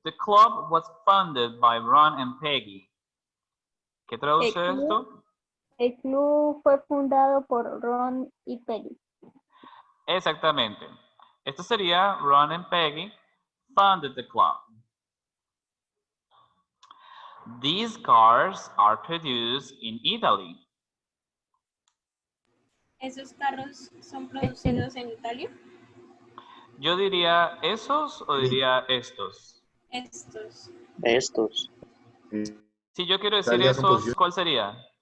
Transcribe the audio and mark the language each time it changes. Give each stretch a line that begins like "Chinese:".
English: The club was funded by Ron and Peggy.
Spanish: ¿Qué traduce esto? El club fue fundado por Ron y Peggy. Exactamente. Esto sería
English: Ron and Peggy funded the club. These cars are produced in Italy.
Spanish: ¿Esos carros son producidos en Italia? Yo diría esos o diría estos. Estos. Estos. Si yo quiero decir Italia son esos, producidos. ¿cuál sería?